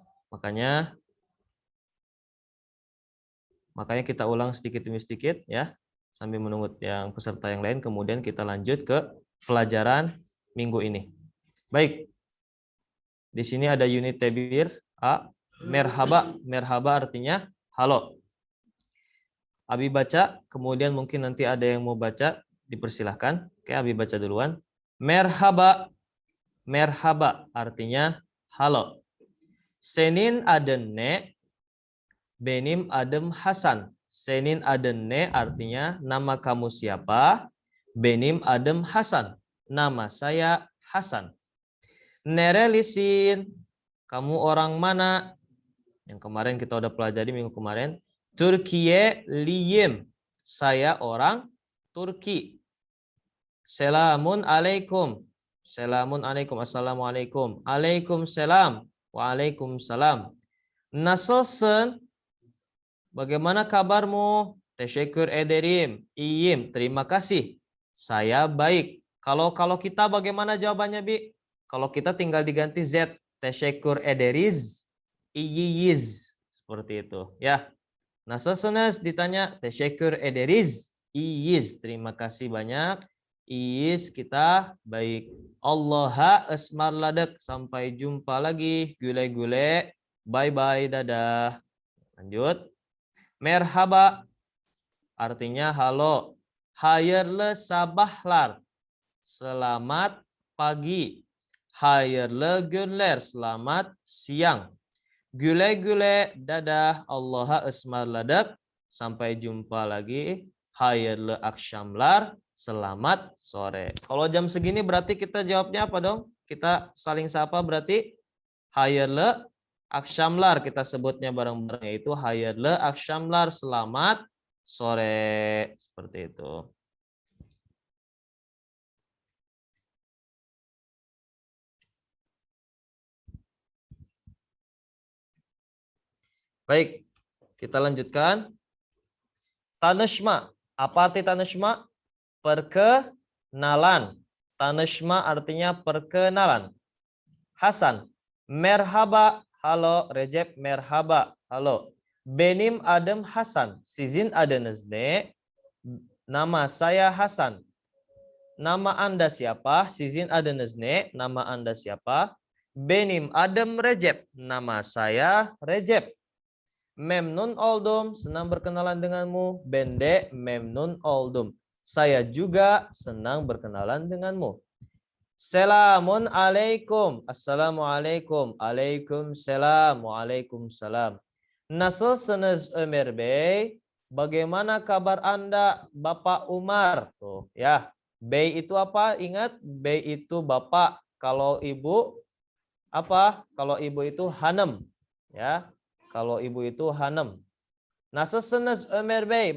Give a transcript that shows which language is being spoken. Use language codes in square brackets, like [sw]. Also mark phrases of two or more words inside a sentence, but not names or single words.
[id] Makanya kita ulang sedikit demi sedikit ya, sambil menunggu yang peserta yang lain, kemudian kita lanjut ke pelajaran minggu ini. Baik. Di sini ada unit tabir A, merhaba. Merhaba artinya halo. Abi baca, kemudian mungkin nanti ada yang mau baca, dipersilahkan. Oke, Abi baca duluan. Merhaba. Merhaba artinya halo. [tr] Senin adenne, benim adem Hasan. Senin adenne [id] artinya nama kamu siapa? [tr] Benim adem [id] Hasan. Nama saya Hasan. Nerelisin, kamu orang mana? Yang kemarin kita udah pelajari minggu kemarin. [tr] Türkiye liyim, [id] saya orang Turki. [tr] Selamun alaikum. Selamun alaikum, assalamualaikum. [id] Waalaikumsalam. Waalaikumsalam. [tr] Nasılsın? [id] Bagaimana kabarmu? [tr] Teşekkür ederim. İyiyim, [id] terima kasih. Saya baik. Kalau kita bagaimana jawabannya, Bi? Kalau kita tinggal diganti Z. [tr] Teşekkür ederiz. İyiyiz. [id] Seperti itu. Ya. [tr] Nasılsınız ditanya. Teşekkür ederiz. İyiyiz. [id] Terima kasih banyak. İyiyiz, kita baik. [tr] Allah'a ısmarladık. [id] Sampai jumpa lagi. [tr] Güle-güle. Bye-bye. [id] Dadah. Lanjut. Merhaba artinya halo. [tr] Hayırlı sabahlar, [id] selamat pagi. [tr] Hayırlı günler, [id] selamat siang. [tr] Güle-güle, dadah. Allah'a ısmarladık. [id] Sampai jumpa lagi. [tr] Hayırlı akşamlar, [id] selamat sore. Kalau jam segini berarti kita jawabnya apa dong? Kita saling sapa berarti [tr] hayırlı akşamlar, [id] kita sebutnya bareng-bareng, yaitu [tr] hayırlı akşamlar, [id] selamat sore. Seperti itu. Baik, kita lanjutkan. Tanışma. Apa arti tanışma? Perkenalan. Tanışma artinya perkenalan. Hasan. Merhaba. Halo. Recep. Merhaba. Halo. [tr] Benim adım Hasan. Sizin adınız ne? [id] Nama saya Hasan. Nama Anda siapa? [tr] Sizin adınız ne? [id] Nama Anda siapa? [tr] Benim adım Recep. [id] Nama saya Recep. [tr] Memnun oldum. [id] Senang berkenalan denganmu. [tr] Bende memnun oldum. [id] Saya juga senang berkenalan denganmu. [tr] Selamun alaikum. Assalamualaikum. Aleykümselam. Waalaikumsalam. Nasılsınız Ömer Bey? [id] Bagaimana kabar Anda, Bapak Umar? Tuh, ya. Bey itu apa? Ingat, Bey itu Bapak. Kalau Ibu apa? Kalau Ibu itu Hanım. Ya. Kalau Ibu itu Hanım. [tr] Nasılsınız Ömer Bey?